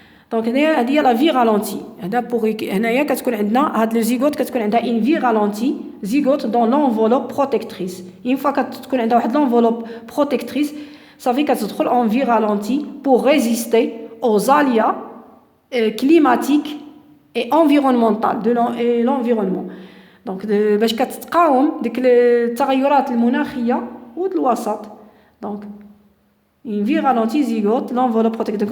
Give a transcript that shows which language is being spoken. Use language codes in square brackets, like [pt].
[fr] Donc il y a la vie ralentie. Le zygote, quand on a une vie ralentie, zygote dans l'enveloppe protectrice. Une fois qu'on a l'enveloppe protectrice, ça veut dire qu'on en vie ralentie pour résister aux aléas climatiques et environnemental et l'environnement. [ar] Donc باش كتقاوم ديك التغيرات المناخيه والوسط. [fr] Donc une vie ralentie zygote l'enveloppe protectrice.